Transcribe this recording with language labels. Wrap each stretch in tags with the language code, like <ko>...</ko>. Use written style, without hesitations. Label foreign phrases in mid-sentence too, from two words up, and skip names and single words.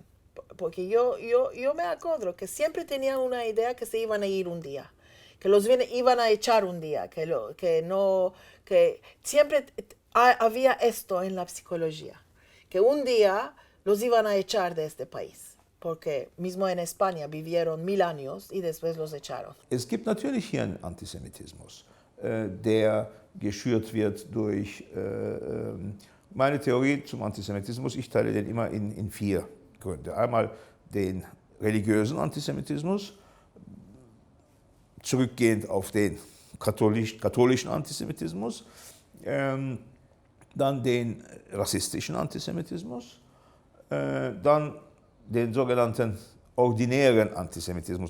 <es>Porque yo me acuerdo que siempre tenían una idea que se iban a ir un día, que los iban a echar un día, que siempre había esto en la psicología, que un día los iban a echar de este país. Porque mismo en España vivieron 1000 años y después los echaron.</es> <de>Es gibt natürlich hier einen Antisemitismus, der geschürt wird durch meine Theorie zum Antisemitismus. Ich teile den immer in 4 Gründe. Einmal den religiösen Antisemitismus, zurückgehend auf den katholischen Antisemitismus, dann den rassistischen Antisemitismus, dann den sogenannten ordinären Antisemitismus.</de>